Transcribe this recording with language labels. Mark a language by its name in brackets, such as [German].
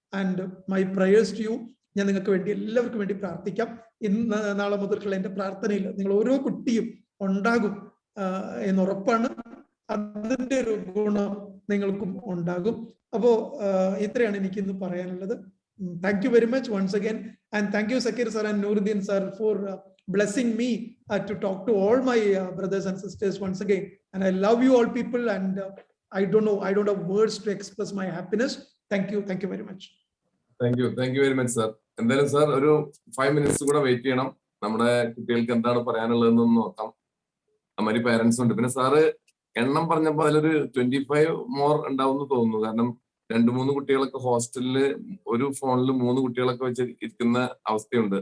[English] And my prayers to you. [Malayalam] ഞാൻ നിങ്ങൾക്ക് വേണ്ടി എല്ലാവർക്കും വേണ്ടി പ്രാർത്ഥിക്കാം. ഇന്ന് നാളെ മുതൽക്കുള്ള എൻ്റെ പ്രാർത്ഥനയിൽ നിങ്ങൾ ഓരോ കുട്ടിയും ഉണ്ടാകും എന്നുറപ്പാണ്. അതിന്റെ ഒരു ഗുണം നിങ്ങൾക്കും ഉണ്ടാകും. അപ്പോ ഇത്രയാണ് എനിക്ക് ഇന്ന് പറയാനുള്ളത്. [English] Thank you very much once again, and thank you Zakir sir and Nuruddin sir for blessing me to talk to all my brothers and sisters once again. And I love you all people, and I don't have words to express my happiness. Thank you very much. Thank you very much sir. [Malayalam] എന്തായാലും sir ഒരു 5 minutes കൂടെ wait ചെയ്യണം. നമ്മുടെ കുട്ടികൾക്ക് എന്താണ് പറയാനുള്ളതെന്ന് നോക്കാം. അമ്മ പാരന്റ്സ് ഉണ്ട്. പിന്നെ സാറ് എണ്ണം പറഞ്ഞപ്പോ അതിലൊരു 25 മോർ ഉണ്ടാവും എന്ന് തോന്നുന്നു. കാരണം 2-3 കുട്ടികളൊക്കെ ഹോസ്റ്റലില് ഒരു ഫോണിൽ 3 കുട്ടികളൊക്കെ വെച്ച് ഇരിക്കുന്ന അവസ്ഥയുണ്ട്.